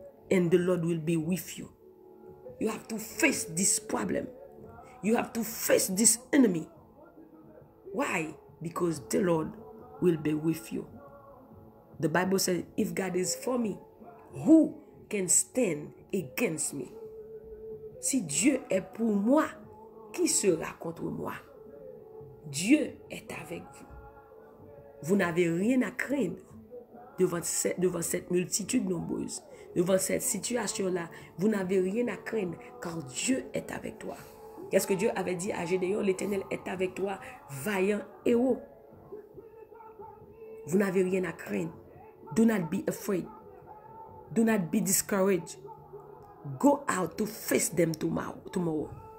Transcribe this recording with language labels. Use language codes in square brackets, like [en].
[en] And the Lord will be with you. You have to face this problem. You have to face this enemy. Why? Because the Lord will be with you. The Bible says, if God is for me, who can stand against me? [fr] Si Dieu est pour moi, qui sera contre moi? Dieu est avec vous. Vous n'avez rien à craindre devant cette multitude nombreuse. Devant cette situation-là, vous n'avez rien à craindre car Dieu est avec toi. Qu'est-ce que Dieu avait dit à Gédéon? L'Éternel est avec toi, vaillant héros. Vous n'avez rien à craindre. [en] Do not be afraid. Do not be discouraged. Go out to face them tomorrow.